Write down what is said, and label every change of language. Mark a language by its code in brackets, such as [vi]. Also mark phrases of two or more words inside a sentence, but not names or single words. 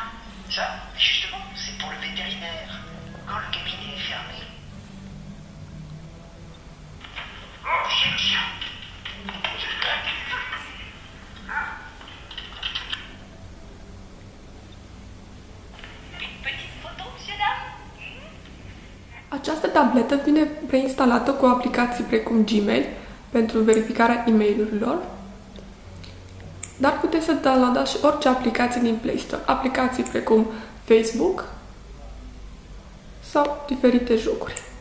[fr] Ça, justement, c'est pour le vétérinaire, quand le cabinet est fermé. Oh, chien. Une petite photo, monsieur, dame? [ro] Această tabletă vine preinstalată cu aplicații precum Gmail pentru verificarea e-mail-urilor, dar puteți să downloadați și orice aplicație din Play Store, aplicații precum Facebook sau diferite jocuri.